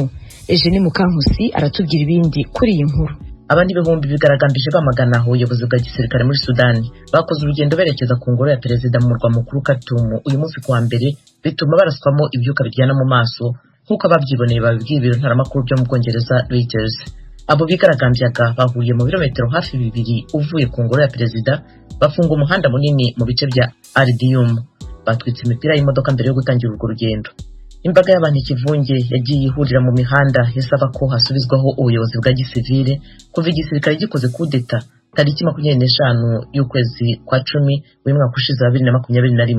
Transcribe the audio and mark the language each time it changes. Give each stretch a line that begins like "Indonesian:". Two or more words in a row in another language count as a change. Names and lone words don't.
Kinyarwanda: Eugene Mukankusi aratubwira ibindi kuri iyi nkuru. Abandi ibihumbi bigaragambije bamagana ubuyobozi bwa gisirikare muri Sudani bakoze urugendo berekeza ku ngoro ya perezida mu murwa mukuru Khartoum uyu munsi kuwa mbere, bituma baraswamo
Rundi: ivyuka biryana
Kinyarwanda: mu maso nk'uko abavyiboneye babibwiye ibiro ntaramakuru byo mu Bwongereza Reuters. Abo bigaragambyaga bahuriye mu birometero hafi 2 uvuye ku ngoro ya perezida, bafunga umuhanda munini mu bice bya Ardium, batwitse imipira y'imodoka mbere yo gutangira urwo rugendo. Imbaga y'abantu ikivunge yagiye ihurira mu mihanda isaba ko hasubizwaho ubuyobozi bwa gisivile kuva igisirikare gikoze kudeta tariki 25 y'ukwezi kwa 10 w'umwaka ushize 2021.